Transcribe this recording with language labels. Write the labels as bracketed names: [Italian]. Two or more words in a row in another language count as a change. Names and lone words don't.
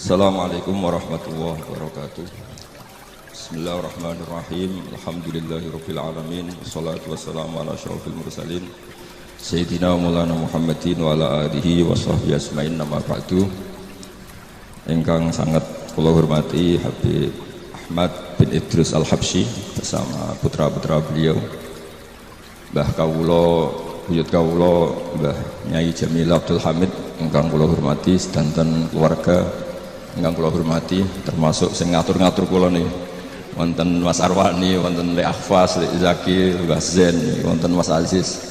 [Arabic] السلام عليكم ورحمة الله وبركاته. بسم الله الرحمن الرحيم. الحمد لله رب العالمين. والصلاة والسلام على أشرف المرسلين سيدنا مولانا محمد وعلى آله وصحبه أجمعين، أما بعد. [Javanese] Ingkang sangat kula hormati Habib Ahmad bin Idrus Al-Habsyi [Indonesian] bersama putra-putra beliau, [Javanese] Mbah Kawula, buyut Kawula, Mbah Nyai Jamil Abdul Hamid, ingkang kula hormati, sedanten keluarga ingkang kula hormati, termasuk sing ngatur-ngatur kula niki wonten Mas Arwani, wonten Le Akhfas, Le Zaki, Mbah Zen, wonten Mas Aziz.